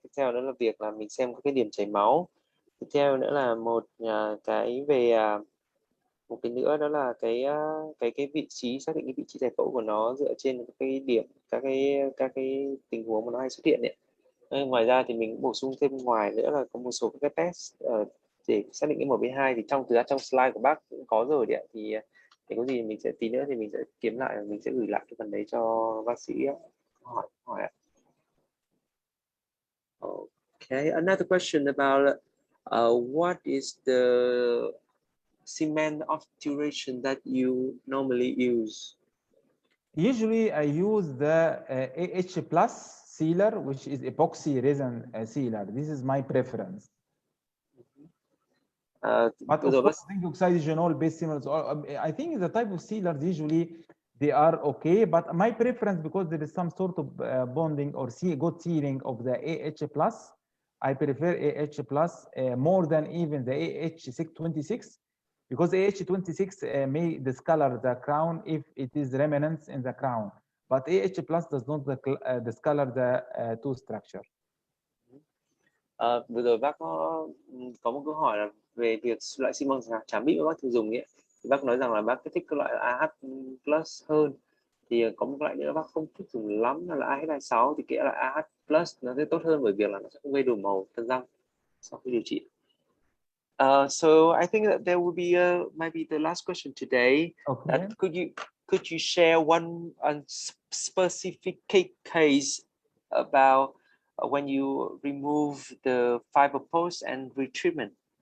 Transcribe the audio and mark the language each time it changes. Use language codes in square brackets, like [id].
[vi] Tiếp theo đó là việc là mình xem các cái điểm chảy máu. Tiếp theo nữa là một cái về một cái nữa, đó là cái vị trí, xác định cái vị trí giải phẫu của nó dựa trên cái điểm, các cái tình huống mà nó hay xuất hiện đấy. Ngoài ra thì mình bổ sung thêm ngoài nữa là có một số các cái test để xác định cái MB2, thì trong slide của bác cũng có rồi đấy. Thì có gì mình sẽ tí nữa thì mình sẽ kiếm lại và mình sẽ gửi lại cái phần đấy cho bác sĩ hỏi. [en] Okay, another question about what is the cement obturation that you normally use? Usually I use the AH plus sealer, which is epoxy resin sealer. This is my preference. But of course, zinc oxide genol based sealers, I think the type of sealers usually they are okay, but my preference, because there is some sort of bonding or good sealing of the AH plus, I prefer AH plus more than even the AH26, because AH26 may discolor the crown if it is remnants in the crown, but AH plus does not discolor the tooth structure. [vi] Vừa rồi bác có một câu hỏi là về việc loại xi măng tráng bị mà bác thường dùng ấy, thì bác nói rằng là bác thích cái loại AH plus hơn. Thì có một loại nữa bác không thích dùng lắm là AH26, thì cái loại AH plus nó sẽ tốt hơn bởi việc là nó sẽ không gây đổi màu thân răng sau khi điều trị. [en] So I think that there will be maybe the last question today. Okay. Could you share one specific case about when you remove the fiber post and retreatment?